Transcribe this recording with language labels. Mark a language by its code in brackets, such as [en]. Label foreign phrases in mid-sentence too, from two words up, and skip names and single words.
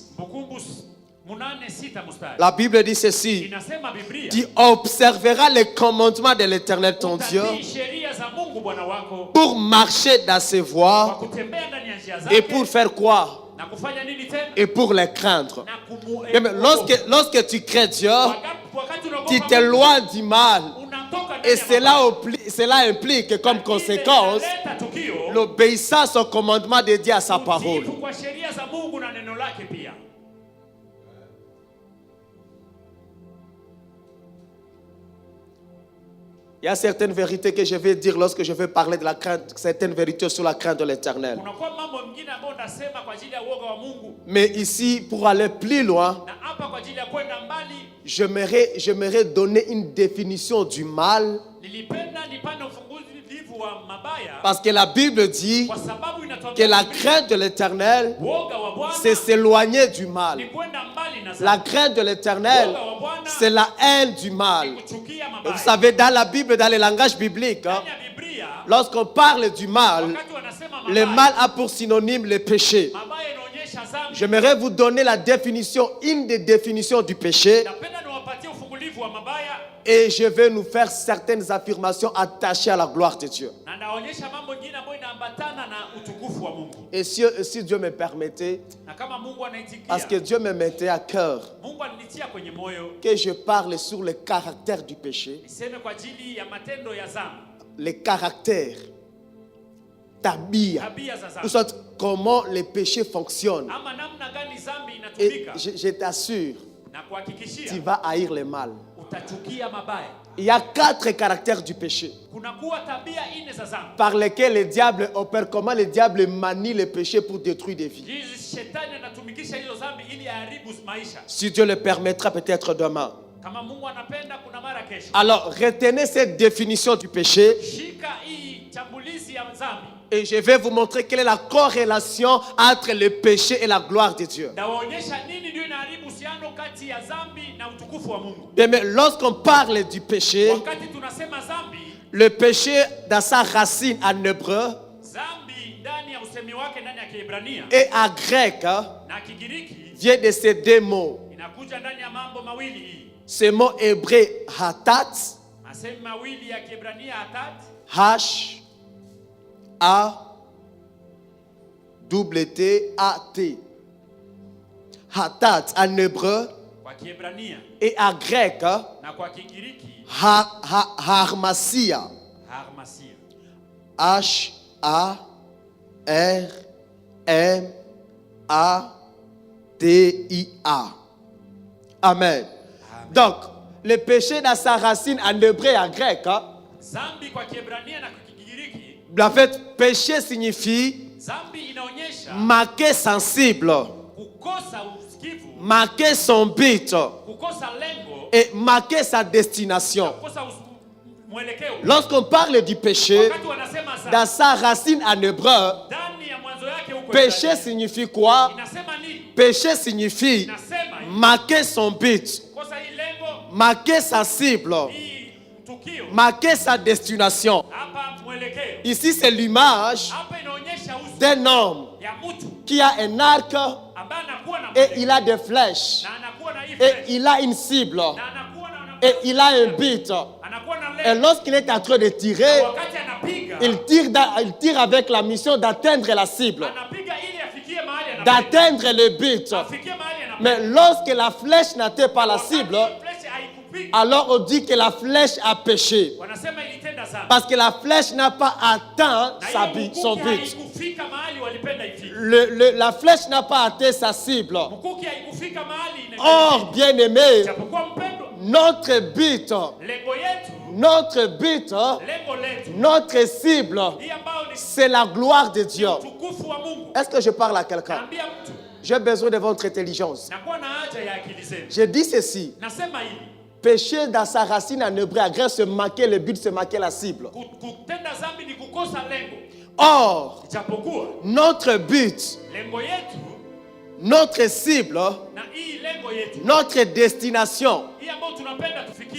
[sw] Kumbukumbu 8:6 mstari. [fr] La Bible dit ceci. [sw] Inasema Biblia, [fr] Tu observeras les commandements de l'Éternel ton Dieu [sw] utatii sheria za Mungu Bwana wako [fr] pour marcher dans ses [sw] kwa [fr] voies [sw] kutembea ndani ya njia [fr] et [sw] zake [fr] pour faire quoi? [sw] na kufanya nini tena? [fr] Et pour les craindre. [sw] Na [fr] Mais lorsque tu crains Dieu, [sw] wakati unaogopa [fr] tu [sw] Mungu, [fr] t'éloignes du mal. [sw] unatoka ndani [fr] Et [sw] ya mabaya. [fr] cela implique comme conséquence [sw] Inaleta tukio, [fr] l'obéissance au commandement de Dieu à sa parole. [sw] utiifu kwa sheria za Mungu na neno lake pia. [fr] Il y a certaines vérités que je vais dire lorsque je vais parler de la crainte, certaines vérités sur la crainte de l'Éternel. [sw] Kunakuwa mambo mengine ambayo ndasema kwa ajili ya uoga wa Mungu, [fr] Mais ici, pour aller plus loin, [sw] na hapa kwa ajili ya kwenda mbali, [fr] j'aimerais donner une définition du mal, [sw] nilipenda nipande ufunguzi wa mabaya, [fr] parce que la Bible dit [sw] kwa sababu [fr] que [sw] inatuambia [fr] la [sw] Biblia, [fr] crainte de l'Éternel, [sw] uoga wa Bwana [fr] c'est s'éloigner du mal. [sw] ni kwenda mbali na [fr] La [sw] dhambi. [fr] crainte de l'Éternel, [sw] Uoga wa Bwana [fr] c'est la haine du [sw] ni [fr] mal. [sw] kuchukia [fr] Vous [sw] mabaya. [fr] savez, dans la Bible, dans le langage biblique, hein, [sw] Ndani ya Biblia, [fr] lorsqu'on parle du mal, [sw] wakati wanasema [fr] le [sw] mabaya, [fr] mal a pour synonyme le péché. [sw] mabaya inaonyesha dhambi. [fr] J'aimerais vous donner la définition, une des définitions du péché, [sw] Napenda niwapatie ufungulivu wa mabaya [fr] et je vais nous faire certaines affirmations attachées à la gloire de Dieu. [sw] na naonyesha mambo mengine ambayo inaambatana na utukufu wa Mungu. [fr] Et si Dieu me permettait, [sw] Na kama Mungu anaitikia, [fr] parce que Dieu me mettait à cœur [sw] Mungu alinitia kwenye moyo [fr] que je parle sur le caractère du péché, [sw] niseme kwa ajili ya matendo ya dhambi, [fr] le caractère, [sw] tabia, tabia za [fr] ou [sw] dhambi, [fr] soit comment le péché fonctionne. [sw] ama namna gani dhambi [fr] Et [sw] inatumika, [fr] je t'assure, [sw] na kuhakikishia [fr] tu vas haïr le mal. [sw] utachukia mabaya. [fr] Il y a 4 caractères du péché [sw] kunakuwa tabia 4 za dhambi [fr] par lesquels le diable opère. Comment le diable manie le péché pour détruire des vies. [sw] hizi shetani anatumikisha hizo dhambi ili aharibu maisha. [fr] Si Dieu le permettra peut-être demain. [sw] Kama Mungu anapenda kuna mara kesho. [fr] Alors retenez cette définition du péché. [sw] Shika hii chambulizi ya dhambi. [fr] Et je vais vous montrer quelle est la corrélation entre le péché et la gloire de Dieu. [sw] Ndawaonyesha nini ndio inaharibu uhusiano kati ya dhambi na utukufu wa Mungu. [fr] Bien, mais lorsqu'on parle du péché, [sw] Wakati tunasema dhambi, [fr] le péché dans sa racine en hébreu [sw] dhambi ndani ya usemi wake ndani ya Kiebrania [fr] et en grec [sw] na Kigiriki [fr] vient de ces 2 mots. [sw] inakuja ndani ya mambo mawili hii. [fr] Ce mot hébreu hatat, [sw] Masemi mawili ya Kiebrania hatat, [fr] H-A-T-T-A-T. Hatat en hébreu [sw] kwa Kiebrania [fr] et en grec [sw] na kwa Kigiriki [fr] harmasia. [sw] harmasia. [fr] H-A-R-M-A-T-I-A. Amen. Donc, le péché dans sa racine en hébreu et en grec, [sw] Dhambi kwa Kiebrania na kwa Kigiriki, [fr] en fait, péché signifie [sw] dhambi inaonyesha [fr] manquer sensible, [sw] kukosa usikivu, [fr] manquer son but [sw] kukosa lengo, [fr] et manquer sa destination. [sw] kukosa mwelekeo. [fr] Lorsqu'on parle du péché, [sw] Wakati wanasema [fr] dans [sw] dhambi, [fr] sa racine en hébreu, [sw] ndani ya mwanzo yake huko [fr] péché [sw] Ibrania, [fr] signifie quoi? [sw] inasema nini? [fr] Péché signifie [sw] Inasema hii, [fr] manquer son but, [sw] kukosa hii lengo, [fr] manquer sa cible, [sw] hii tukio, [fr] manquer sa destination. [sw] hapa mwelekeo. [fr] Ici, c'est l'image [sw] Hapa inaonyesha uso [fr] d'un homme [sw] ya mtu [fr] qui a un arc [sw] ambaye anakuwa na [fr] et il a des flèches [sw] na anakuwa na hii [fr] et [sw] flesh, [fr] il a une cible [sw] na anakuwa na [fr] et il a un but. [sw] anakuwa na [fr] Et [sw] lengo. [fr] lorsqu'il est en train de tirer, [sw] Wakati anapiga, [fr] il tire avec la mission d'atteindre la cible, [sw] anapiga ili afikie mahali anapenda. [fr] d'atteindre le but. [sw] Afikie mahali anapenda. [fr] Mais lorsque la flèche n'atteint pas la [sw] Wakati [fr] cible, [sw] flesh haikupiga, [fr] alors on dit que la flèche a péché. [sw] wanasema ilitenda dhambi. [fr] Parce que la flèche n'a pas atteint [sw] Na [fr] son [sw] hiyo [fr] but. [sw] mkuki haikufika mahali walipenda ifike. [fr] La flèche n'a pas atteint sa cible. [sw] Mkuki haikufika mahali [fr] Or, bien-aimé, [sw] japokuwa mpendo, [fr] notre but, [sw] lengo yetu, [fr] notre [sw] lengo letu [fr] notre cible, [sw] hii ambayo ni [fr] c'est la gloire de Dieu. [sw] utukufu wa Mungu. [fr] Est-ce que je parle à quelqu'un? [sw] Naambia mtu, [fr] J'ai besoin de votre intelligence. [sw] nakuwa na haja ya akili zenu. [fr] Je dis ceci. [sw] Nasema hivi, [fr] Péché dans sa racine en hébreu, en grec, se manquer le but, se manquer la cible. [sw] kutenda dhambi ni kukosa lengo. [fr] Or, [sw] Japokuwa [fr] notre but, [sw] lengo yetu [fr] notre cible, [sw] na hii lengo yetu, [fr] notre destination, [sw] hii ambayo tunapenda tufikie,